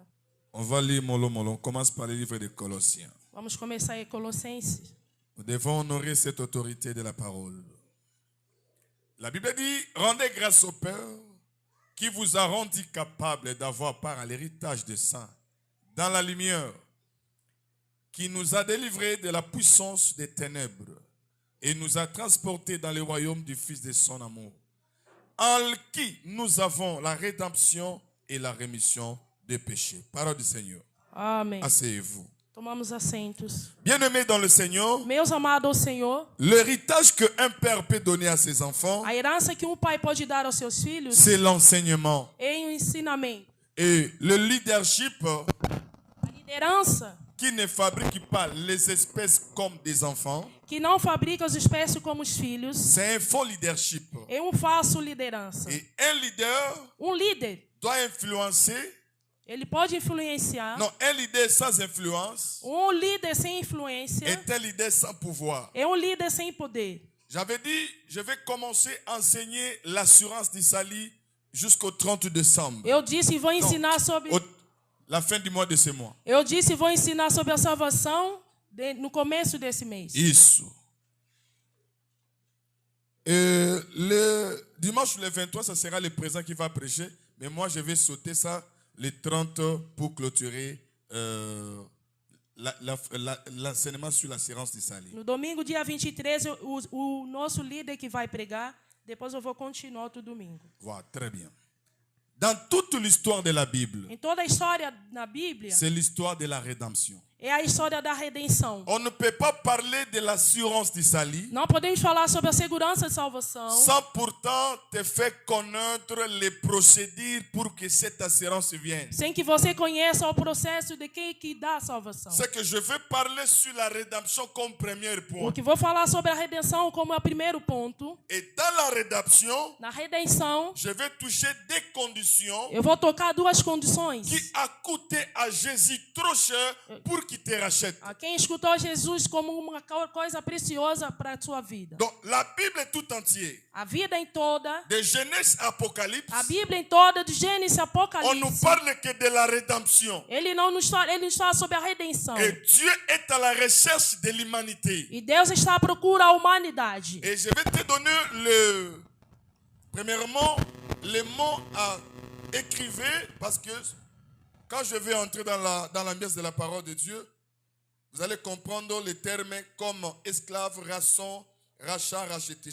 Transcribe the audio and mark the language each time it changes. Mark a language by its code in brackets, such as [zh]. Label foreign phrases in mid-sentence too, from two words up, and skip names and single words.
[fr] On va lire mollo mollo. On commence par le livre de Colossiens. [pt] Vamos começar em Colossenses. [fr] Nous devons honorer cette autorité de la parole. La Bible dit, rendez grâce au Père qui vous a rendu capable d'avoir part à l'héritage des saints dans la lumière, qui nous a délivrés de la puissance des ténèbres et nous a transportés dans le royaume du Fils de son amour, en qui nous avons la rédemption et la rémission des péchés. Parole du Seigneur. [pt] Amém. [fr] Asseyez-vous. [pt] Tomamos assentos. [fr] Bien-aimés dans le Seigneur, [pt] Meus amados ao Senhor, [fr] l'héritage qu'un père peut donner à ses enfants, [pt] a herança que pai pode dar aos seus filhos [fr] c'est l'enseignement. [pt] é o ensinamento. [fr] Et le leadership [pt] A liderança [fr] qui ne fabrique pas les espèces comme des enfants, [pt] que não fabrica as espécies como os filhos [fr] c'est un faux leadership. [pt] é falso liderança. [fr] Et un leader [pt] Líder, [fr] doit influencer. [pt] ele pode influenciar. [fr] Non, un leader sans influence [pt] Líder sem influência [fr] est un leader sans pouvoir. [pt] é líder sem poder. [fr] J'avais dit, je vais commencer à enseigner l'assurance d'Issali jusqu'au 30 décembre. [pt] Eu disse vou ensinar sobre. [fr] La fin du mois de ce mois. [pt] Eu disse vou ensinar sobre a salvação no começo desse mês. Isso. [fr] dimanche, le 23, ça sera le président qui va prêcher. Mais moi, je vais sauter ça le 30 pour clôturer l'enseignement sur l'assurance du salut. [pt] No domingo, dia 23, o nosso líder que vai pregar. Depois eu vou continuar outro domingo. [fr] Voilà, très bien. Dans toute l'histoire de la Bible, [pt] Em toda a história na Bíblia, [fr] c'est l'histoire de la rédemption. [pt] é a história da redenção. [fr] On ne peut pas parler de l'assurance du salut [pt] Não podemos falar sobre a segurança de salvação [fr] sans pourtant te faire connaître les procédures pour que cette assurance vienne. [pt] sem que você conheça o processo de quem que dá a salvação. [fr] C'est que je vais parler sur la rédemption comme premier point. [pt] O que vou falar sobre a redenção como é o primeiro ponto. [fr] Et dans la rédemption, [pt] Na redenção, [fr] je vais toucher des conditions [pt] eu vou tocar duas condições. [fr] qui a coûté à Jésus trop cher pour qu'il te rachète. [pt] A quem escutou Jesus como uma coisa preciosa para a sua vida. [fr] Donc la Bible est tout entière, [pt] A vida em toda, [fr] de Genèse à Apocalypse, [pt] a Bíblia em toda, de Gênesis a [fr] on ne [pt] Apocalipse. [fr] parle que de la rédemption. [pt] Ele não está sobre a redenção. [fr] Et Dieu est à la recherche de l'humanité. [pt] E Deus está à procura da humanidade. [fr] Et je vais te donner premièrement, les mots à écrire, parce que quand je vais entrer dans l'ambiance de la parole de Dieu, vous allez comprendre les termes comme esclave, rançon, rachat, racheté.